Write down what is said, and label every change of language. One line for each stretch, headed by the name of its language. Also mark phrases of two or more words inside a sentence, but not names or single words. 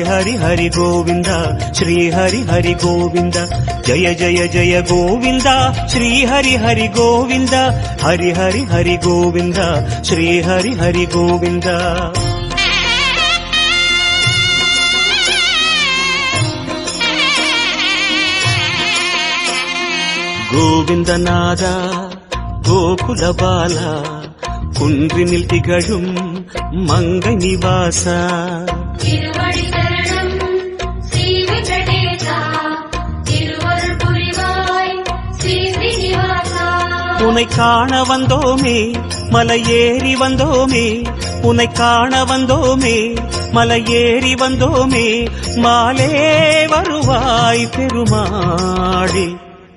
Sanskrit: हरि हरि गोविंद श्री हरि हरि गोविंद जय जय जय गोविंद श्री हरि हरि गोविंद हरि हरि हरि गोविंद श्री हरि हरि गोविंद गोविंदनाद गोकुल बाला
Tamil: குன்றினில் திகழும் மங்கை நிவாச திருவடி சரணம் ஸ்ரீ வெங்கடேசா திருவருள் புரிவாய் ஸ்ரீ ஸ்ரீனிவாசா உன்னை காண வந்தோமே மலையேறி வந்தோமே உன்னை காண வந்தோமே மலையேறி வந்தோமே மாலே வருவாய் பெருமாளே